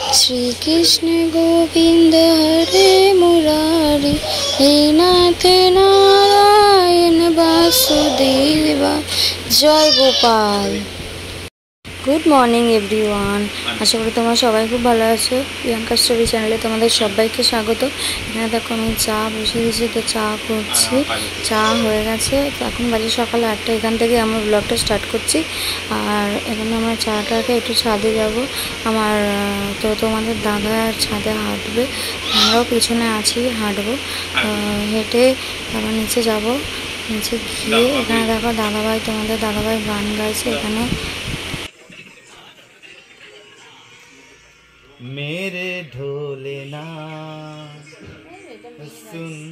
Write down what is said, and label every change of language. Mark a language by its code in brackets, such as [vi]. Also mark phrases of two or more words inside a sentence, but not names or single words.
[sa] श्री कृष्ण गोविंद हरे मुरारी हे नाथ नारायण वासुदेवा जय गोपाल। [en] Good morning everyone, [bn] আশা করি তোমরা সবাই খুব ভালো আছো। প্রিয়াঙ্কা স্টোরি চ্যানেলে তোমাদের সবাইকে স্বাগত। এখানে দেখো আমি চা বসিয়ে দিয়েছি, তো চা করছি, চা হয়ে গেছে। তো এখন বাজে সকাল 8টা। এখান থেকে আমি ব্লগটা স্টার্ট করছি। আর এখানে আমরা চাটাকে একটু ছাদে যাবো। আমার তো তোমাদের দাদা ছাদে हाঁটবে, আমরাও পিছনে আছি, হাঁটবো। হেঁটে তারপর নিচে যাব। নিচে গিয়ে এখানে দেখো দাদাভাই, তোমাদের দাদাভাই গান গাইছে এখানে। [hi] मेरे ढोले ना सुन